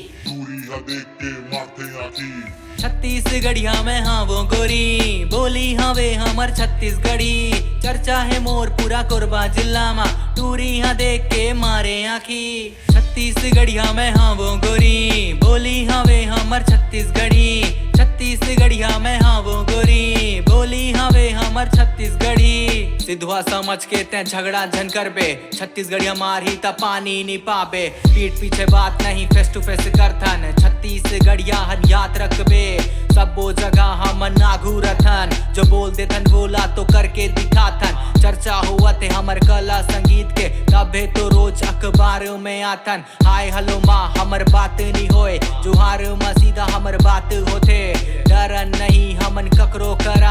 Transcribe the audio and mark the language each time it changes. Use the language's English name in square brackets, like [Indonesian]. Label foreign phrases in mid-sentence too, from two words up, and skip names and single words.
[Chhattisgarhi] छत्तीसगढ़िया में हाँ वो गोरी बोली हाँ वे हमर छत्तीसगढ़ी चर्चा है मोर पूरा कोरबा जिला मा टूरी हाँ देख के मारे आखी छत्तीसगढ़िया में हाँ वो गोरी बोली हाँ वे हमर छत्तीसगढ़ी छत्तीसगढ़िया में हाँ वो गोरी बोली हाँ वे हमर छत्तीसगढ़ी सिद्धवा समझ के ते झगड़ा झन करबे छत्तीसगढ़िया मारी त पानी नी पाबे पीठ पीछे बात नहीं [English] face to face [Chhattisgarhi] करथन छत्तीसगढ़िया हन याद रखबे सब वो जगह हम नाघू रथन जो बोल देथन बोला तो करके दिखाथन चर्चा हुआ थे हमर कला संगीत के तबे तो रोज अखबार में आथन [English] hi hello [Chhattisgarhi] माँ हमर बात नहीं होए जुहार माँ सीधा हमर बात होते डरन नहीं हमन ककरो करा